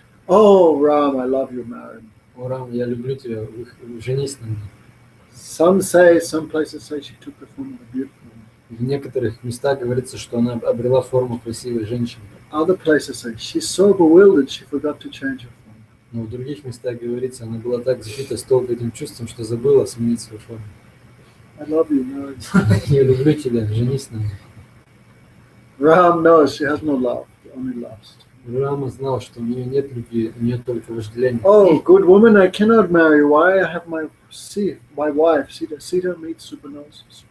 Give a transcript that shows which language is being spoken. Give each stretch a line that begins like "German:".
English: Oh, Ram, I love you, marry me.
Russian: о, Рам, я люблю тебя, женись на мне.
English: Some places say she took the form of a beautiful woman.
Russian: В некоторых местах говорится, что она обрела форму красивой женщины.
English: Other places say she's so bewildered she forgot to change her form.
Russian: Но в других местах говорится, она была так сбита с толку этим чувством, что забыла сменить свою форму.
English: I love you, marry me.
Russian: Я люблю тебя, женись на мне.
English: Ram knows she has no love, only lust.
Russian: Рама знал, что у нее нет любви, у нее только вожделение.
English: Oh, good woman, I cannot marry. Why I have my wife, Sita meets Supernose.